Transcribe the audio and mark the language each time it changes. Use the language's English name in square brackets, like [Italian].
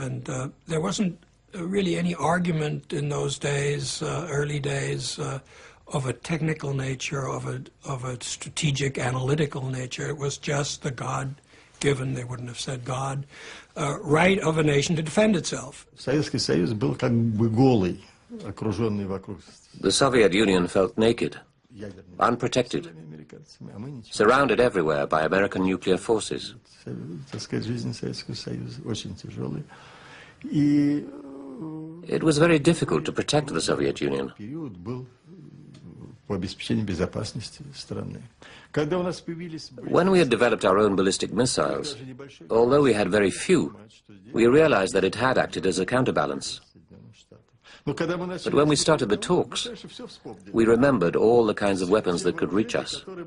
[English] And there wasn't really any argument in those days, early days, of a technical nature, of a strategic, analytical nature. It was just the God-given, they wouldn't have said God, right of a nation to defend itself. [Russian] Советский Союз был как бы голый, окруженный вокруг. [English] The Soviet Union felt naked, unprotected, surrounded everywhere by American nuclear forces. [Russian] Так сказать, жизнь Советского Союза очень тяжелая. И [English] it was very difficult to protect the Soviet Union. [Russian] период был по обеспечению безопасности страны. Когда у нас появились... [English] When we had developed our own ballistic missiles, although we had very few, we realized that it had acted as a counterbalance. But when we started the talks, we remembered all the kinds of weapons that could reach us.